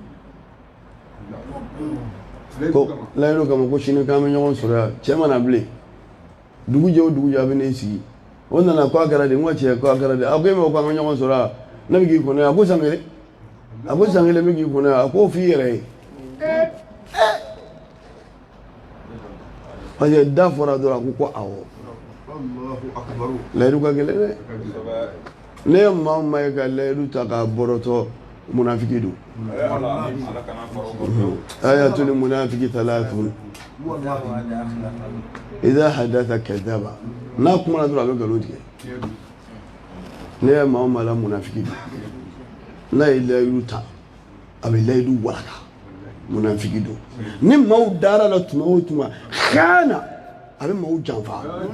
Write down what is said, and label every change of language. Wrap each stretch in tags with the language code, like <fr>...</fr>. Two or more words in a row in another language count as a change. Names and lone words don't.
<bm>ko layiru kama ko sini k'an bɛ ɲɔgɔn sɔrɔ yan cɛ mana bilen dugu jɛ o dugu jɛ a bɛ ne sigi o nana ko a kɛra de n ko cɛ ko a kɛra de a ko e ma ko an ka ɲɔgɔn sɔrɔ yan ne bɛ k'i kɔnɔ yan a ko san kelen bɛ k'i kɔnɔ yan a k'o f'i yɛrɛ ye</bm> <fr>parce que</fr> <bm>da fɔra dɔrɔn a ko awɔ layiru ka gɛlɛn dɛ ne ye maa o maa ye ka layiru ta k'a bɔrɔtɔ munafiki don</bm> <ar>آية المنافق ثلاث إذا حدث كذب</ar> <bm>n'a kumana dɔrɔn a bɛ nkalon tigɛ ne ye maa o maa la munafiki don n'a ye layiru ta a bɛ layiru waraka munafiki don ni maaw dara la tuma o tuma kana a bɛ maaw janfa</bm>